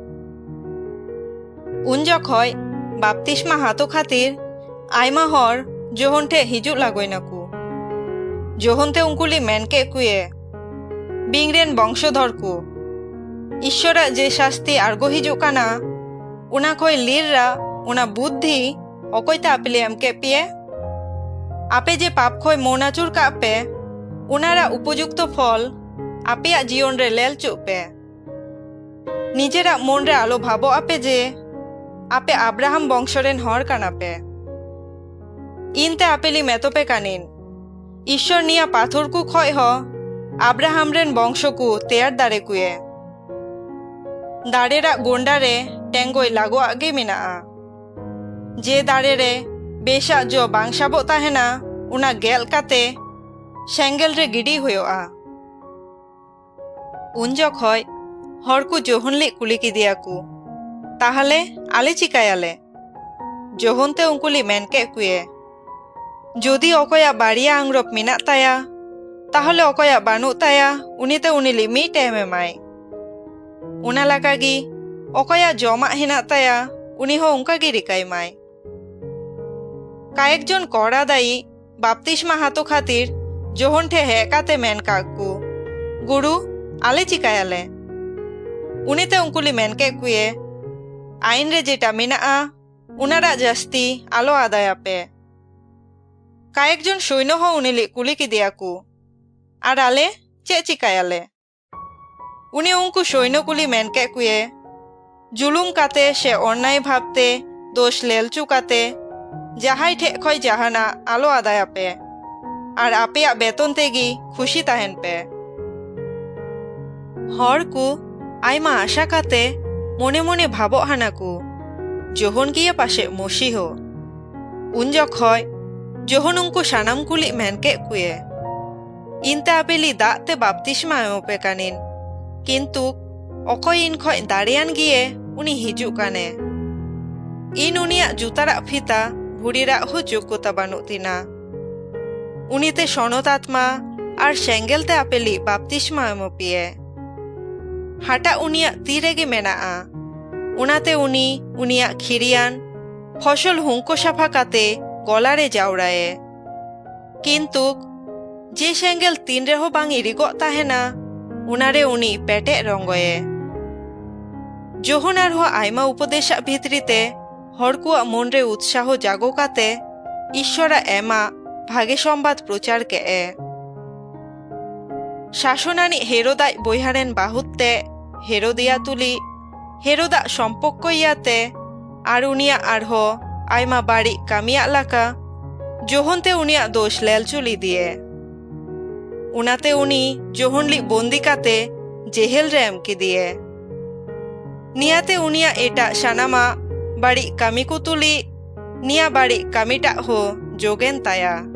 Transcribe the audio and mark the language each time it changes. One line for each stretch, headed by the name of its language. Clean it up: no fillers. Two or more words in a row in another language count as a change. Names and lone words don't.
Mundari: उन जखय बाप्तिस्मा हातो खातिर आयमा हर जोहनटे हिजुक लागोयनाकू जोहनते उनकुली मेनके कुए बिंगरेन वंशधर को ईश्वरा जे शास्ति आर्गो हिजुकाना उना खय लीररा उना बुद्धि अकयते आपेले एमके पिए आपे जे पाप खय मोनाचुर कापे उनारा उपयुक्त फल आपेया जीवन रे लेल चुपे निजेरा मन रे आलो भाबो आपे जे आपे आब्राहाम वंशरेन हर कानापे इनते आपेली मेतोपे कानिन ईश्वर निया पाथर को खय हो आब्राहाम रेन वंश को तेयार दारे कुए दारेरा गोंडारे टेंगोय लागो आगे मेना जे दारे रे बेशा जो बांगसाबो ताहेना उना गेल काते सेंगेल रे गिडी होयोआ उन जखय हर को जोहनली कुली किदियाकू ताहले आले चिकायाले जोहनते उनकुली मेनके कुए जोदी अकया बाड़िया आंग्रप मेना ताया ताहले अकया बानु ताया उनीते उनिली मिट एमाय उना लाकागी अकया जमा हेना ताया उनी हो उनकागी रिकायमाय कायेक जन कड़ा दाई बाप्तिस्मा हातो खातिर जोहन ठे हेकाते मेन काकू गुरु आले चिकायाले उनीते उनकुली मेनके कुए आईन रे जेटा मेना उनारा जास्ती आलो आदायापे कायेक जन सैन्य हो उनिली कुली किदियाकू और आले चे चिकायाले उनी उनको सैन्य कुली मेनके कुए जुलुम काते से अन्याय भावते दोष लेलचु काते जहाई ठे खय जहाना आलो आदायापे और आपेया बेतन तेगी खुशी ताहेन पे हर को आयमा आशा काते मने मने भाबो हानाकू जोहन गिया पाशे मसी हो उन जखय जोहन उनको सानाम कुली मेनके कुए इनते आपेली दाते बाप्तिस्मा एमोपे कानिन किन्तु अकय इन खय दाड़ियान गिये उनी हिजुक काने इन उनिया जुतारा फिता भुड़ीरा हो जोग्यता बानुक तिना उनीते सनत आत्मा और सेंगेलते आपेली बाप्तिस्मा एमोपिए हाटा उनिया तीरेगे मेना उनाते उनी उनिया खिरियान फसल हुंको साफा काते गलारे जावड़ाए किन्तु जे सेंगेल तीन रेहो बांग इरिगो ताहेना उनारे उनी पेटे रंगोए जोहन आरो आयमा उपदेशा भितरीते हर कुआ मन रे उत्साह जागो काते ईश्वरा एमा भागे संबाद प्रचार के शासनानी हेरोदाय बयहारेन बाहुते हेरोदिया तुली हेरोदा सम्पर्क इयाते आर उनिया आरहो आयमा बाड़ी कामिया लाका जोहनते उनिया दोष लेल चुली दिए उनाते उनी जोहनली बंदी काते जेहेल रे एम किदिए नियाते उनिया एटा सानामा बाड़ी कामी को तुली निया बाड़ी कामीटा हो जोगेन ताया